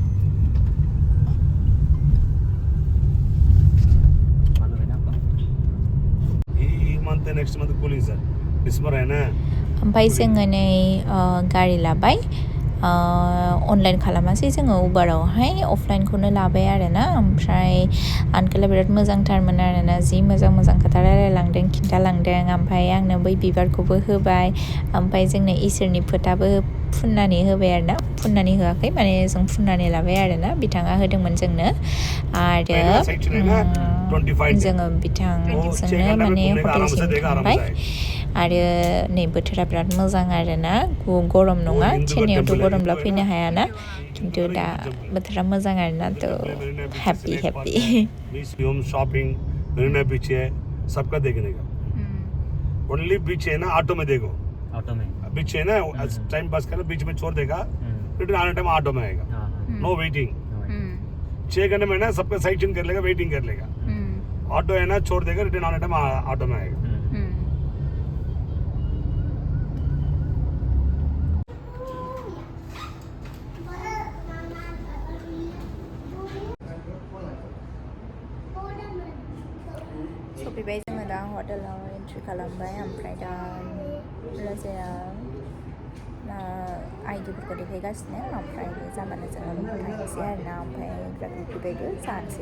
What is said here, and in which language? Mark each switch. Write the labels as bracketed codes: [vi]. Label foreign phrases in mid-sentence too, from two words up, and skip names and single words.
[hi] ना आपको ये [en] month next month cooling [hi] सर डिसेंबर है ना [brx] ओमफ्राय जोङो नै गारि लाबाय अनलाइन खालामासै जोङो उबारावहाय अफलाइनखौनो लाबाय आरोना ओमफ्राय आंकोला बिराद मोजांथारमोन आरोना जि मोजां मोजां खोथा रायलायलांदों खिन्थालांदों ओमफ्राय आंनो बै बिबारखौबो होबाय ओमफ्राय जोंनो इसोरनि फोथाबो फुननानै होबाय आरोना फुननानै होआखै माने जों फुननानै लाबाय आरोना बिथाङा होदोंमोन जोंनो आरो जोङो बिथांजोंनो माने हटेलसिम थांबाय आरो नै बोथोरा बिराद मोजां आरोना गरम नङा चेन्नाइआवथ' गरमब्ला फैनो हायाना खिन्थु दा बोथोरा मोजां आरोना थ' हैप्पी [hi] शॉपिंग मरीना बीच है सबका देखने का [en] only beach [hi] है ना ऑटो में देखो ऑटो में बीच है ना टाइम पास करना बीच में छोड़ देगा रिटर्न आने टाइम ऑटो में आएगा [en] no waiting [hi] 6 घंटे में ना सबका [en] side scene [hi] कर लेगा, वेटिंग कर लेगा। ऑटो है ना छोड़ देगा, रिटर्न आने टाइम ऑटो में आएगा। [brx] सफैबाय जोङो दा हटेलाव एन्ट्रि खालामबाय ओमफ्राय दा राजाया आइडिफोरखौ देखायगासिनो ओमफ्राय जाबानो जोङो थांनोसै आरोना ओमफ्राय बिराद उखैबायबो जानोसै।